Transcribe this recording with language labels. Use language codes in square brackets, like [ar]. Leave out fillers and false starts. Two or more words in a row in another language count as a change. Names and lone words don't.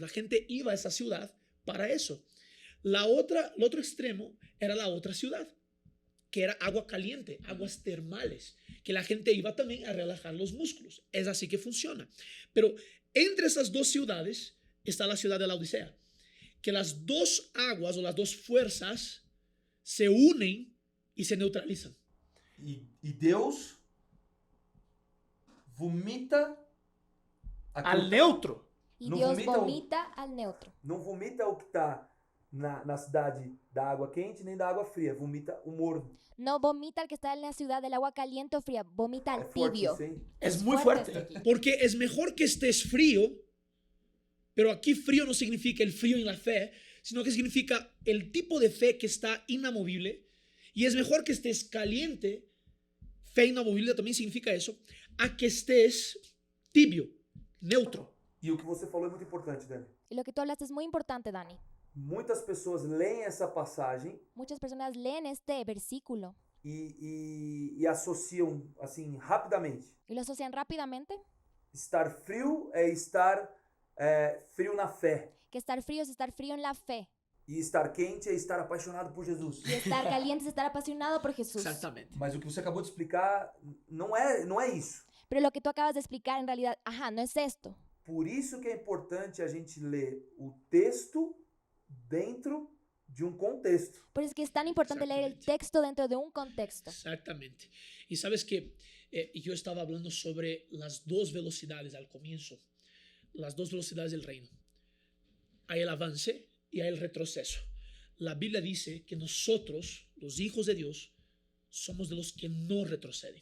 [es] La gente iba a esa ciudad para eso. El otro extremo era la otra ciudad, que era agua caliente, aguas termales, que la gente iba también a relajar los músculos. Es así que funciona. Pero entre esas 2 ciudades está la ciudad de la Odisea, que las 2 aguas o las 2 fuerzas se unen y se neutralizan. [pt] E Deus vomita aquilo [es] Al neutro. Y No Dios vomita o- vomita al neutro. [pt] Não vomita o que está na cidade da água quente nem da água fria. Vomita o morno. [es] No vomita al que está en la ciudad del agua caliente o fría, vomita [pt] É [es] al [pt] forte [es] tibio. [pt] isso, hein? [es] Es muy fuerte fuerte. esto aquí. Porque es mejor que estés frío, pero aquí frío no significa el frío en la fe, sino que significa el tipo de fe que está inamovible. Y es mejor que estés caliente, fe inamovible también significa eso, a que estés tibio, neutro. [pt] E o que você falou é muito importante, Dani. [es] Y lo que tú hablaste es muy importante, Dani. [pt] Muitas pessoas leem essa passagem [es] Muchas personas leen este versículo [pt] e associam assim rapidamente. [es] y lo asocian rápidamente. [pt] Estar frio é estar frio na fé. [es] Que estar frío es estar frío en la fe. [pt] E estar quente é estar apaixonado por Jesus. [es] Y estar caliente es estar apasionado por Jesús. Exactamente. [pt] Mas o que você acabou de explicar não é isso. [es] Pero lo que tú acabas de explicar en realidad, no es esto. [pt] Por isso que é importante a gente ler o texto dentro de um contexto. [es] Por eso es que es tan importante leer el Exactamente. texto dentro de un contexto. Exactamente. Y sabes que yo estaba hablando sobre las dos velocidades al comienzo, las dos velocidades del reino. Hay el avance y hay el retroceso. La Biblia dice que nosotros, los hijos de Dios, somos de los que no retroceden.